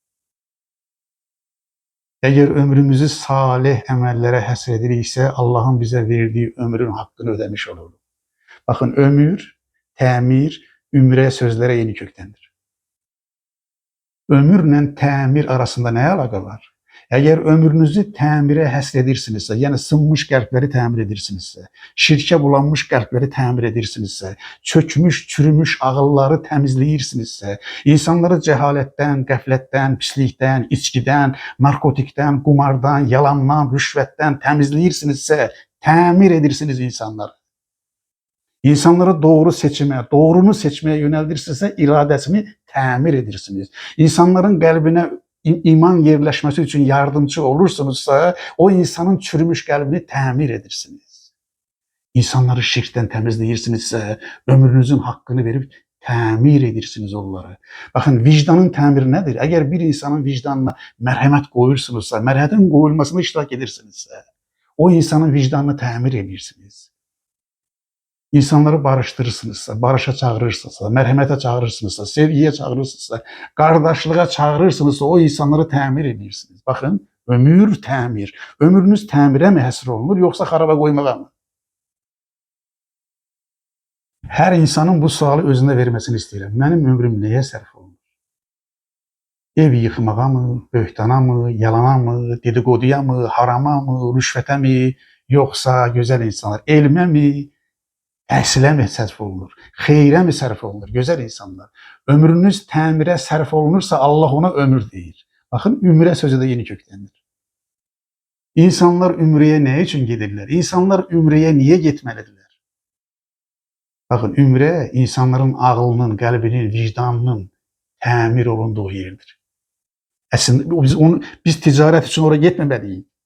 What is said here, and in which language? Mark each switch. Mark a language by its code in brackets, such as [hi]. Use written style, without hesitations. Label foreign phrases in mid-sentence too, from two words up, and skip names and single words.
[tr] Eğer ömrümüzü salih emellere hasredirikse Allah'ın bize verdiği ömrün hakkını ödemiş oluruz. Bakın ömür, temir, ümre sözlere yeni köktendir. Ömürle temir arasında ne alaka var? [az] Eğer ömrünüzü təmirə həsr edirsinizsə, yəni sınmış qəlbləri təmir edirsinizsə, şirkə bulanmış qəlbləri təmir edirsinizsə, çökmüş, çürümüş ağılları təmizləyirsinizsə, insanları cəhalətdən, qəflətdən, pislikdən, içkidən, narkotikdən, qumardan, yalandan, rüşvətdən təmizləyirsinizsə, təmir edirsiniz insanları. [tr] İnsanları doğru seçime, doğrunu seçmeye yöneldirsinizse iradesini [az] təmir edirsiniz. İnsanların qəlbinə iman [tr] yerleşmesi için yardımcı olursunuzsa [az] o insanın çürümüş qəlbini təmir edirsiniz. [tr] İnsanları şirkten temizleyirsinizse ömrünüzün hakkını verip [az] təmir edirsiniz onları. [tr] Bakın vicdanın təmiri nedir? Eğer bir insanın vicdanına merhamet koyursunuzsa, merhametin koyulmasına [az] iştirak edirsinizse [tr] o insanın vicdanını [az] təmir edirsiniz. [tr] İnsanları barıştırırsınızsa, barışa çağırırsınızsa, merhamete çağırırsınızsa, sevgiye çağırırsınızsa, kardeşliğe çağırırsınızsa o insanları [az] təmir edirsiniz. [tr] Bakın, ömür təmir. [az] Ömrünüz təmirə mi həsr olunur, yoksa xaraba qoymağa mı? [tr] Her insanın bu sualı özüne vermesini istəyirəm. [az] Mənim ömrüm nəyə sərf olunur? Ev yıxmağa mı, böhtana mı, yalana mı, dedikoduya mı, harama mı, rüşvətə mi, [tr] yoksa güzel insanlar, [az] elmə mi, təhsilə mi sərf olunur? Xeyrə mi sərf olunur? Gözəl insanlar. Ömrünüz təmirə sərf olunursa Allah ona ömür deyir. [tr] Bakın ümrə sözü de yeni köklendir. İnsanlar ümrəyə ne için gedirlər? [az] İnsanlar ümrəyə niye gitməlidirlər? Bakın ümrə insanların ağlının, qəlbinin, vicdanının təmir olunduğu yerdir. [tr] Aslında biz ticaret için oraya gitməməliyik.